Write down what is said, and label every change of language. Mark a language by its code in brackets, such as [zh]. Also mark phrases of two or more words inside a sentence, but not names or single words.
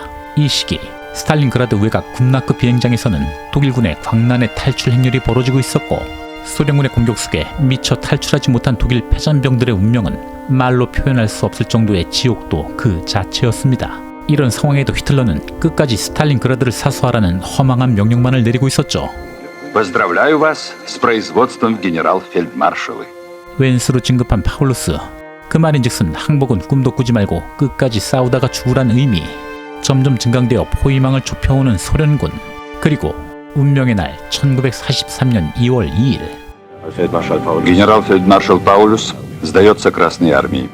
[ko] 이 시기 스탈린그라드 외곽 굽나크 비행장에서는 독일군의 광란의 탈출 행렬이 벌어지고 있었고 소련군의 공격 속에 미처 탈출하지 못한 독일 패잔병들의 운명은 말로 표현할 수 없을 정도의 지옥도 그 자체였습니다. 이런 상황에도 히틀러는 끝까지 스탈린그라드를 사수하라는 허망한 명령만을 내리고 있었죠. [ru] Поздравляю вас с производством генерал-фельдмаршалы. [ko] 왼수로 진급한 파울루스. 그 말인즉슨 항복은 꿈도 꾸지 말고 끝까지 싸우다가 죽으란 의미. 점점 증강되어 포위망을 좁혀오는 소련군. 그리고 운명의 날 1943년 2월 2일 [ru] Генерал-фельдмаршал Паулюс сдается Красной армии.